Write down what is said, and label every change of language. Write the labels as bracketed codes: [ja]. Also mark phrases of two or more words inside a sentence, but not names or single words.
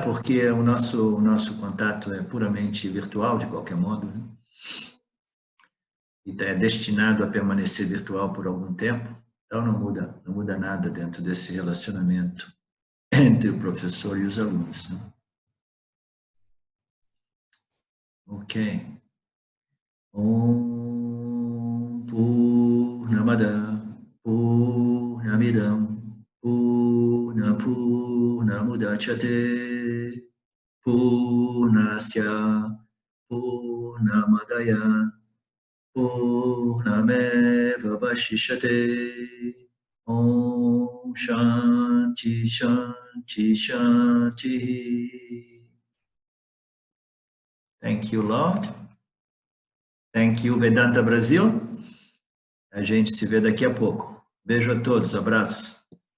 [pt] Porque o nosso contato é puramente virtual, de qualquer modo. Né? E é destinado a permanecer virtual por algum tempo. Então, não muda nada dentro desse relacionamento entre o professor e os alunos. Né? Ok. [sa] ॐ पूर्णमदः पूर्णमिदं पूर्णमुदच्यते पूर्णस्य पूर्णमादाय पूर्णमेव अवशिष्यते ॐ शान्तिः शान्तिः शान्तिः. [en] Thank you, Lord. Thank you, Vedanta Brasil. [pt] A gente se vê daqui a pouco. Beijo a todos, abraços.